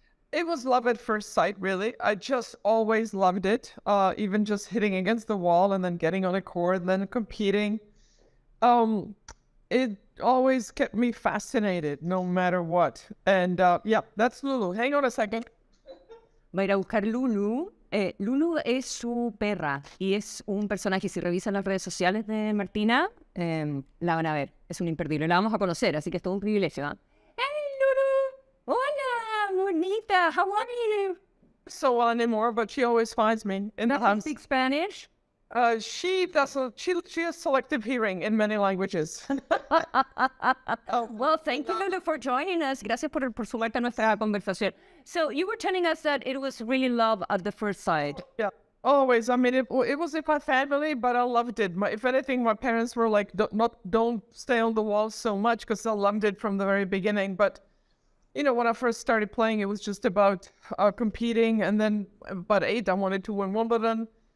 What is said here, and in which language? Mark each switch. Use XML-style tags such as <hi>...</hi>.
<en>It was love at first sight, really. I just always loved it. Even just hitting against the wall and then getting on a court and then competing. It always kept me fascinated, no matter what. And that's Lulu. Hang on a second.</en> <es>Va a ir a buscar Lulu. Lulu es su perra y es un personaje. Si revisan las redes sociales de Martina, la van a ver. Es un imperdible. La vamos a conocer, así que es todo un privilegio.</es> <en>¡Hey, Lulu!</en> <es>¡Hola, bonita!</es> <en>How are you? So well anymore, but she always finds me in the Does she house. speak Spanish? She doesn't. She has selective hearing in many languages. Well, thank you, Lulu, for joining us.</en> <es>Gracias por sumarte a nuestra conversación.</es> <en>So you were telling us that it was really love at the first sight. Yeah, always. I mean, it was in my family, but I loved it. If anything, my parents were like, don't stay on the wall so much, because I loved it from the very beginning. But when I first started playing, it was just about competing, and then about 8, I wanted to win Wimbledon.</en>